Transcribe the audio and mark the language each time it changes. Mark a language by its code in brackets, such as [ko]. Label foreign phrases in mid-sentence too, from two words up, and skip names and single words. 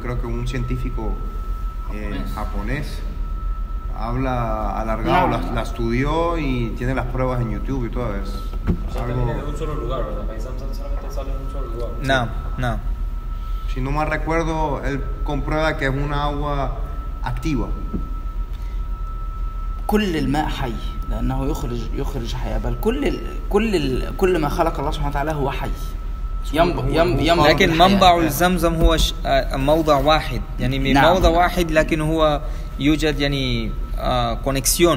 [es] Creo que un científico japonés habla alargado, la estudió y tiene las pruebas en YouTube y todo eso. Algo de un solo lugar, ¿verdad? Zamzam solamente sale en un solo lugar. No. Si no mal recuerdo, él comprueba que es una agua activa. [ar] كل الماء حي لأنه يخرج حياة، بل كل ما خلق الله سبحانه وتعالى هو حي. لكن منبع الزمزم هو موضع واحد، يعني من موضع واحد، لكن هو يوجد يعني كونكسيون.